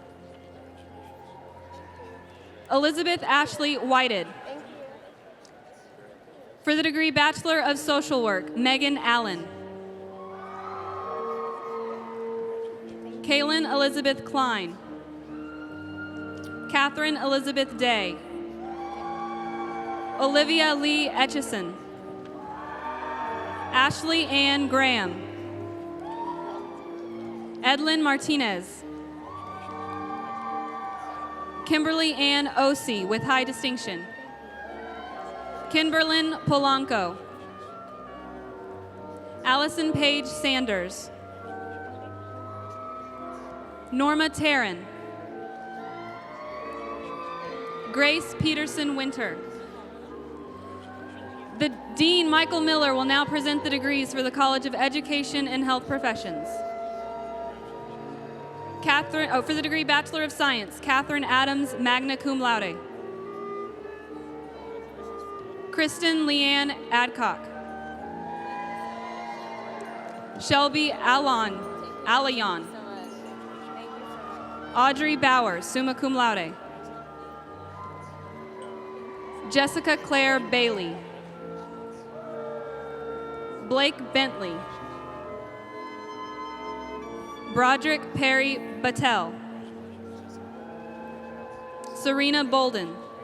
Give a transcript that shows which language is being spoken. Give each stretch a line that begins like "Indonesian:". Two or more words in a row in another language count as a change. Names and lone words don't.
English: Elizabeth Ashley Whited. For the degree Bachelor of Social Work, Megan Allen. Kaylin Elizabeth Klein. Catherine Elizabeth Day. Olivia Lee Etchison. Ashley Ann Graham. Edlin Martinez. Kimberly Ann Osee with high distinction. Kimberlyn Polanco. Allison Paige Sanders. Norma Taryn. Grace Peterson Winter. The Dean, Michael Miller, will now present the degrees for the College of Education and Health Professions. For the degree Bachelor of Science, Catherine Adams,
Latin: magna cum laude.
English: Kristen Leanne Adcock. Shelby Alayon. Audrey Bauer,
Latin: summa cum laude.
English: Jessica Claire Bailey. Blake Bentley. Broderick Perry Battelle. Serena Bolden.